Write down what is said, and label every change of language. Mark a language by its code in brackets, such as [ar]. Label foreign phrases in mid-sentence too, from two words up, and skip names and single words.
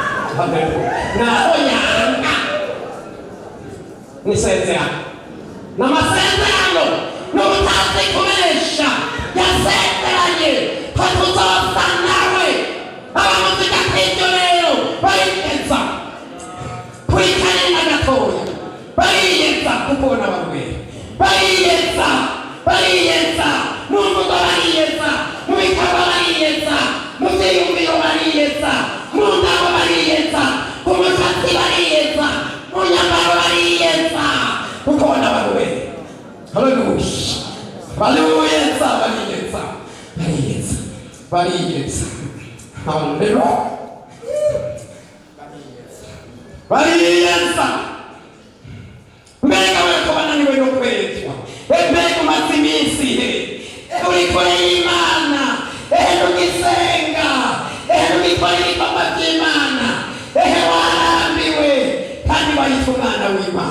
[rn] naho yanga nisezerano n'amasezerano n'ubutazi kubesha yasezeranye ko tuzosa nawe abamuzika kw'ibyo rero bariyeza kuri kanena gatoya bariyeza kubona barwera bariyeza mu mvugo bariyeza mu bikorwa bariyeza mu byiyumviro bariyeza mu ndabo bariyeza ku mushatsi bariyeza mu nyambaro bariyeza kubona barwera. Haleluya bariyeza haleluya bariyeza mbega weko bananiwe no kwezwa mbega umaze iminsi uri kure y'Imana ntugisenga ntugikora ibikorwa by'Imana warambiwe kandi wahita umwana w'Imana.